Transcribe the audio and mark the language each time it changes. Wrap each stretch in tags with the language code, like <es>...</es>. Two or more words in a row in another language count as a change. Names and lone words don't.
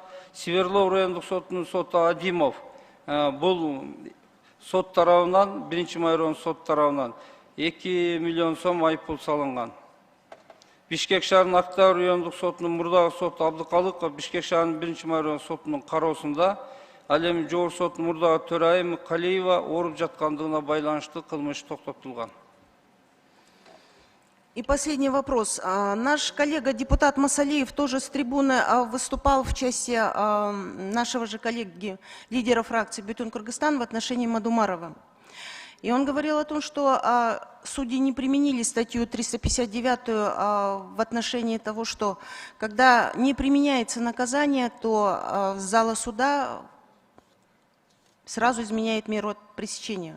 <ky>Сверлов райондук сотунун соту Адимов бул сот тарабынан 1-май райондук сот тарабынан 2 миллион сом айыппул салынган. Бишкек шаарынын Октябрь райондук сотунун мурдагы соту Абдыкалыков Бишкек шаарынын 1-май райондук сотунун кароосунда. Ал эми Жогорку соттун мурдагы төрайымы Калиева ооруп жаткандыгына байланыштуу кылмыш токтотулган.</ky> <ru>И последний вопрос. Наш коллега, депутат Масалиев, тоже с трибуны выступал в части нашего же коллеги, лидера фракции Бютун Кыргызстан в отношении Мадумарова. И он говорил о том, что судьи не применили статью 359 в отношении того, что когда не применяется наказание, то зала суда сразу изменяет меру пресечения.</ru>